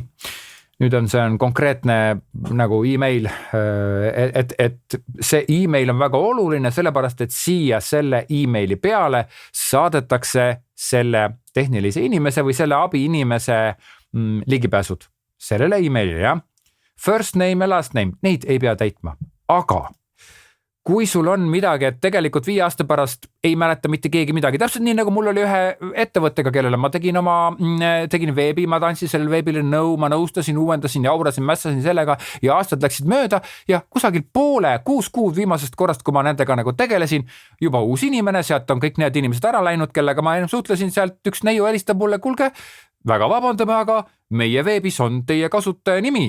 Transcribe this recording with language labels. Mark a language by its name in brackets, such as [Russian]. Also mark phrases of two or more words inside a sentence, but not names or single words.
[Estonian] Nüüd see on konkreetne nagu email, et see email on väga oluline, sellepärast, et siia selle emaili peale saadetakse selle tehnilise inimese või selle abi inimese ligipääsud sellele emailile, ja. [English] First name [Estonian] ja [English] last name, [Estonian] neid ei pea täitma, aga kui sul on midagi, et tegelikult 5 aasta pärast ei mäleta mitte keegi midagi, täpselt nii nagu mul oli ühe ettevõttega, kellele ma tegin veebi, ma andsin sellele veebile nõu, ma nõustasin, uuendasin, jaurasin, mässasin sellega ja aastad läksid mööda ja kusagil 6 kuud viimasest korrast, kui ma nendega nagu tegelesin, juba uus inimene, sealt on kõik need inimesed ära läinud, kellega ma suhtlesin, sealt üks neiu helistab mulle, kuulge, väga vabandame, aga meie veebis on teie kasutaja nimi.